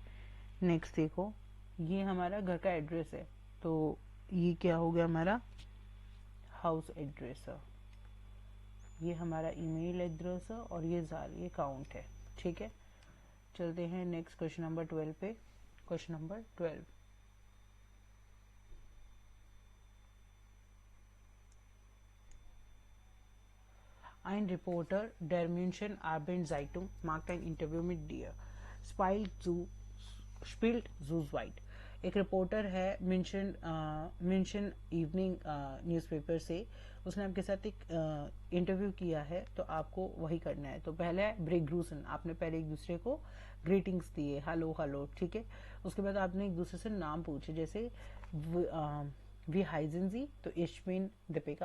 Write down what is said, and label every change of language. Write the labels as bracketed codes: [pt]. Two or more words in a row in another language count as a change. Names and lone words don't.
[hi] नेक्स्ट देखो, ये हमारा घर का एड्रेस है, तो ये क्या हो गया हमारा [en] house address [hi] है, ये हमारा [en] email address [hi] है, और ये जार, ये काउंट है। ठीक है। चलते हैं नेक्स्ट क्वेश्चन नंबर 12 पे। क्वेश्चन नंबर 12, [de] Ein Reporter der München Abendzeitung macht ein Interview mit dir, spielt zu zweit। [hi] एक रिपोर्टर है मिंशन इवनिंग न्यूज़पेपर से, उसने आपके साथ एक इंटरव्यू किया है, तो आपको वही करना है। तो पहले है ब्रेग्रूसन, आपने पहले एक दूसरे को ग्रीटिंग्स दिए, हेलो हेलो। ठीक है। उसके बाद आपने एक दूसरे से नाम पूछे, जैसे [de] wie heißen Sie, [hi] तो इश्मिन दीपिका।